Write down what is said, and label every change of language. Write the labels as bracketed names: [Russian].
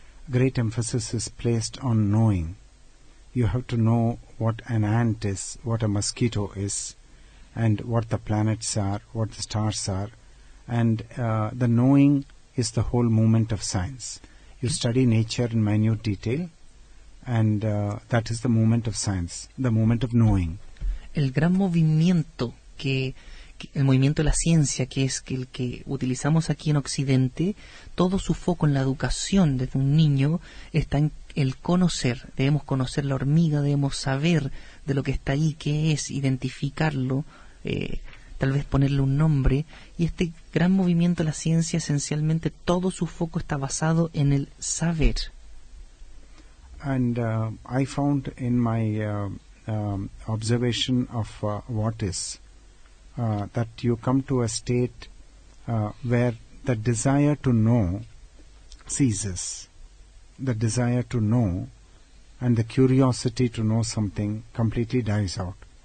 [English] Great emphasis is placed on knowing. You have to know what an ant is, what a mosquito is, and what the planets are, what the stars are. And the knowing is the whole movement of science. You study nature in minute detail, and that is the movement of science, the movement of knowing. [Spanish] El gran movimiento el movimiento de la ciencia, que es el que utilizamos aquí en Occidente, todo su foco en la educación desde un niño está en el conocer. Debemos conocer la hormiga, debemos saber de lo que está ahí, qué es, identificarlo, tal vez ponerle un nombre. Y este gran movimiento de la ciencia, esencialmente todo su foco está basado en el saber. [English] And I found in my observation of what is, that you come to a state where the desire to know ceases. The desire to know and the curiosity to know something completely dies out.